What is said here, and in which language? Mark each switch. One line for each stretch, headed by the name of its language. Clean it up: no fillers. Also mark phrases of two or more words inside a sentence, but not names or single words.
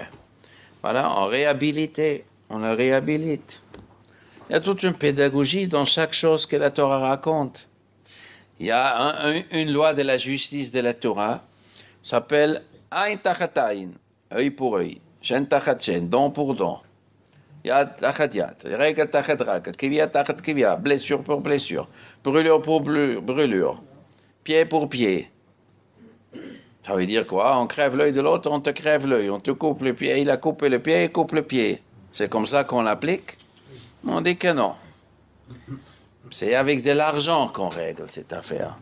French: Voilà, on le réhabilite. Il y a toute une pédagogie dans chaque chose que la Torah raconte. Il y a une loi de la justice de la Torah, s'appelle
Hebrew: עין תחת עין,
French: œil pour œil,
Hebrew: שן תחת שן,
French: dent pour dent.
Hebrew: יד תחת יד רגל תחת רגל כוויה תחת כוויה,
French: blessure pour blessure, brûlure pour brûlure, pied pour pied. Ça veut dire quoi? On crève l'œil de l'autre, on te crève l'œil, on te coupe le pied, il a coupé le pied, il coupe le pied. C'est comme ça qu'on l'applique? On dit que non. C'est avec de l'argent qu'on règle cette affaire.